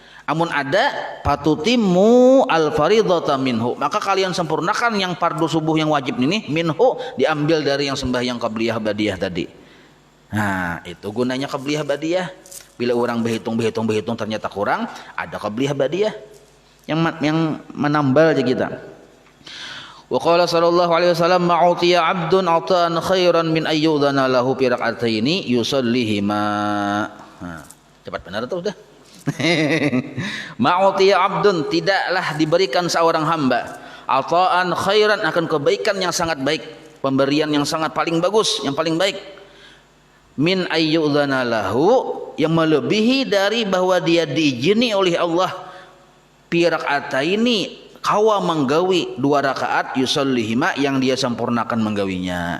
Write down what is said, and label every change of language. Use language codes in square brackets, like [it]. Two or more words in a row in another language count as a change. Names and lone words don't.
[bjn] Amun ada patutimu [ar] الفريضة منه, [bjn] maka kalian sempurnakan yang fardu subuh yang wajib ini minhu, diambil dari yang sembahyang qabliyah badiah tadi. Nah itu gunanya qabliyah badiah. Bila orang berhitung ternyata kurang, ada qabliyah badiah yang menambal aja kita. [ar] وقال صلى الله عليه وسلم ما أوتي عبد عطاء خيرا من أن يؤذن له في ركعتين يصليهما. [bjn] Nah, cepat benar tuh udah. [ar] ما أوتي عبد, [bjn] tidaklah diberikan seorang hamba, [ar] عطاء خيرا, [bjn] akan kebaikan yang sangat baik, pemberian yang sangat paling bagus, yang paling baik, [ar] من أن يؤذن له, [bjn] yang melebihi dari bahwa dia diizini oleh Allah [ar] في ركعتين, [bjn] kawa menggawi 2 rakaat, yusallihima, yang dia sempurnakan menggawinya.